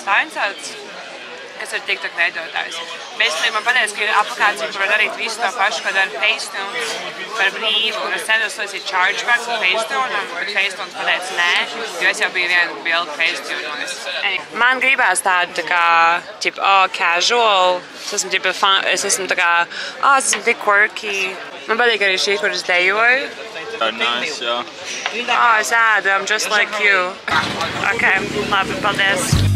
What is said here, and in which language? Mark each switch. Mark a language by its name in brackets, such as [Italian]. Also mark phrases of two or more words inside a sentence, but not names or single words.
[Latvian] Tā viņa sauc, kas ir TikTok veidotājs. Basically, man pateica, ka ir aplikācija, kur var darīt visu to pašu, ko dara Facetune par brīvu, un es centos uztaisīt chargebacks ar Facetune, bet Facetune pateica nē, jo es jau biju vienu bildu Facetune. Man gribās tādu tā kā, casual, es esmu tā kā, es esmu tik quirky. Man patīk arī šī, kur es dejoju. Nice, jā. Es ēdu, [English] I'm just like you. [Latvian] Ok, labi, paldies.